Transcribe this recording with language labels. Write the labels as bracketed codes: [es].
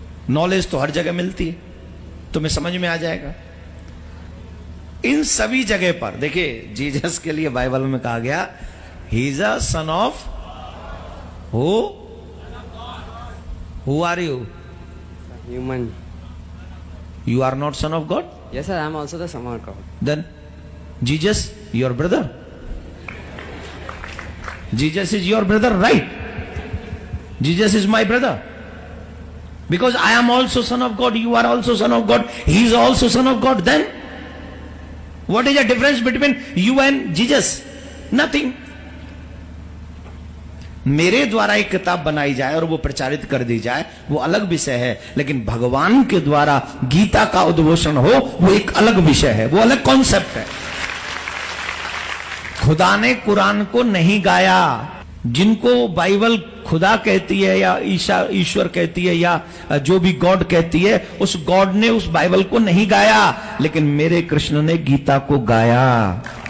[hi] Knowledge तो हर जगह मिलती है, तुम्हें समझ में आ जाएगा। इन सभी जगह पर देखिए, जीसस के लिए बाइबल में कहा गया [en] He is a son of who are you? Human. You are not son of God? Yes sir, I am also the son of God. Then Jesus, your brother. Jesus is your brother, right? Jesus is my brother. Because I am also son of God, you are also son of God, he is also son of God. Then what is the difference between you and Jesus? Nothing. [hi] मेरे द्वारा एक किताब बनाई जाए और वो प्रचारित कर दी जाए, वो अलग विषय है, लेकिन भगवान के द्वारा गीता का उद्घोषण हो, वो एक अलग विषय है, वो अलग कॉन्सेप्ट है। खुदा ने कुरान को नहीं गाया। जिनको बाइबल खुदा कहती है या ईश्वर कहती है या जो भी गॉड कहती है, उस गॉड ने उस बाइबल को नहीं गाया, लेकिन मेरे कृष्ण ने गीता को गाया।